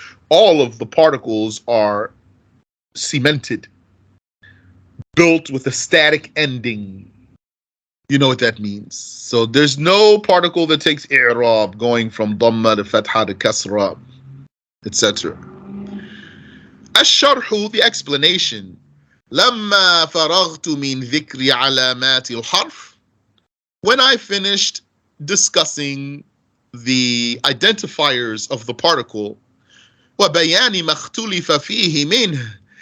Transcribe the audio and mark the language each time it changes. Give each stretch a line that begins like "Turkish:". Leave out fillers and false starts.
English: All of the particles are cemented, built with a static ending. You know what that means. So there's no particle that takes i'rab, going from dhamma to fatha to kasra, etc. الشرح, the explanation.
Arabic: لما فرغت من ذكر علامات الحرف.
English: When I finished discussing the identifiers of the particle,
Arabic: وبيان ما اختلف فيه منه.